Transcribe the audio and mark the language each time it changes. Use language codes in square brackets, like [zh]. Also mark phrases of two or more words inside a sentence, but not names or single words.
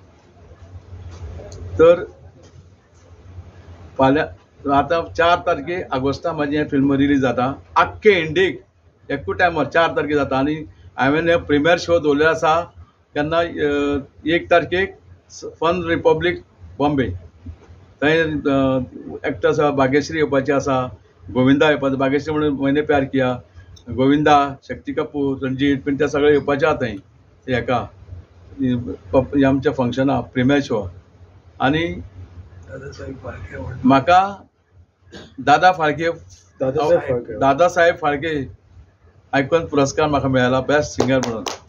[kok] तर फाल्यां आतां 4 तारखेक ऑगस्टा म्हाजी हें फिल्म रिलीज जाता आख्खे इंडियेक एकूच टायमार 4 तारखेक जाता. आनी हांवें हे [en] premiere show [kok] दवरलेलो आसा केन्ना 1 तारखेक फन रिपब्लीक बॉम्बे, थंय एक्टर्स आसा, भाग्यश्री येवपाची आसा, गोविंदा येवपाचो, भाग्यश्री म्हणून मैंने प्यार किया, गोविंदा, शक्ती कपूर, रणजीत पण ते सगळे येवपाचे आहा थंय हेका आमच्या फंक्शना [en] premiere show. [kok] आनी म्हाका दादासाहेब फाळके आयकॉन पुरस्कार म्हाका मेळ्ळा [en] best singer [kok] म्हणून.